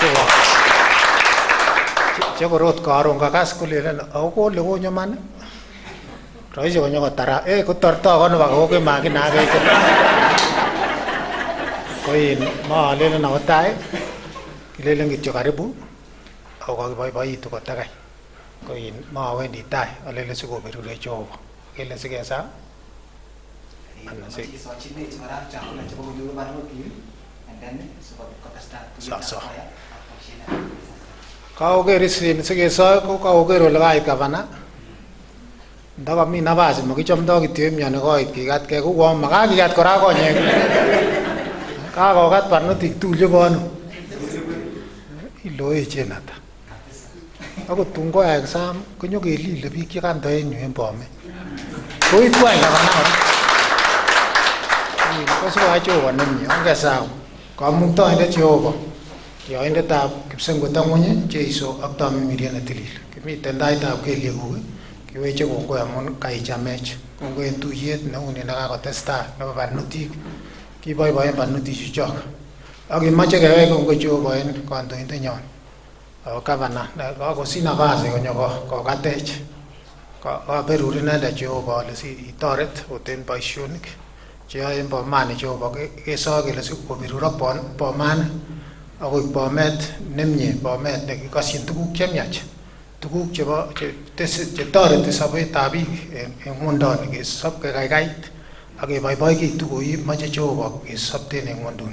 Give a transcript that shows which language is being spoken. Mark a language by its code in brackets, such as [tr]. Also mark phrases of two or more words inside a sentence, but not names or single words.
[sgc] chekorot karon kakas kolelen ako kole konyo man roisi konyo kotara kotorto kono baka kokemakina keke ko in molelen ako tai kilelen kityo karibu ako kakiboiboitu kotakai ko in mowendi tai alele sikoberure Jehova kele sikesa kaoker sikesoi ko kaoker ole kait gavana ndakami nafas mokichomdo kityo emioni koit kikatkei ko makakikat kora konyek kakokat barnotik tugul chebo ano iloechen ata akot tun koyai exam konyokelile biik chekanto en yu en Bomet koitu any gavana kora kosikoyai Jehova nemie ongesau kamuktoindet Jehova yoindetab kipsengwet ak ng'wony Jeiso ak Tamimiriet netilil kimiten taitab kelyekuk kiweche kongoi amun kaichamech kongoi en tuyet neuni nekakotestai nebo barnotik kiboiboen barnotik chuchok ak kimoche kewech kongoi Jehova en kandoindenyon gavana kakosich nafas konyo kokatech kaberur inendet Jehova ole itoret ot en boisionik cheyoe en Bomani Jehova kesoe kele sikoberur ak Bomani akoik Bomet nemie Bomet nekikosyin tuguk chemiach tuguk chetoreti sobetab biik en ng'wondoni kesob kekaikait ak keboiboikitu koi moche Jehova kesopten en ng'wonduni.